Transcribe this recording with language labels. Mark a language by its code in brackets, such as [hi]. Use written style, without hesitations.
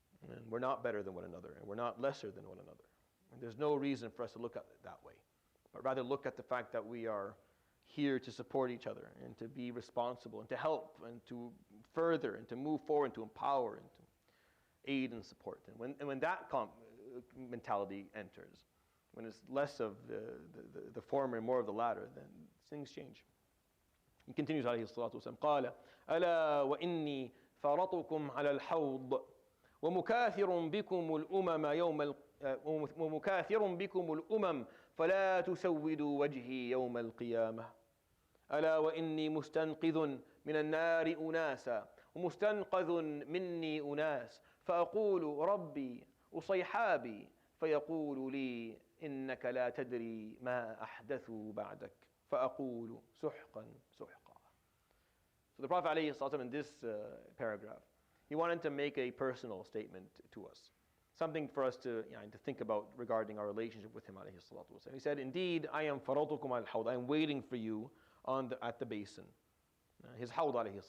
[en] And we're not better than one another, and we're not lesser than one another. And there's no reason for us to look at it that way, but rather look at the fact that we are here to support each other and to be responsible and to help and to further and to move forward and to empower and to aid and support. And when that mentality enters, when it's less of the former and more of the latter, then things change. He continues [ar] عليه الصلاة والسلام قال ألا وإني فرطكم على الحوض ومكاثر بكم الأمم ومكاثر بكم الأمم فلا تسودوا وجهي يوم القيامة ألا وإني مستنقذ من النار أناسا ومستنقذ مني أناس فأقول ربي أصيحابي فيقول لي إنك لا تدري ما أحدثوا بعدك فأقول سحقا سحقا. [en] So the Prophet ﷺ in this paragraph, he wanted to make a personal statement to us. Something for us to think about regarding our relationship with him ﷺ. He said, indeed, I am [ar] faratukum al-hawd. [en] I am waiting for you at the basin. His hawd ﷺ.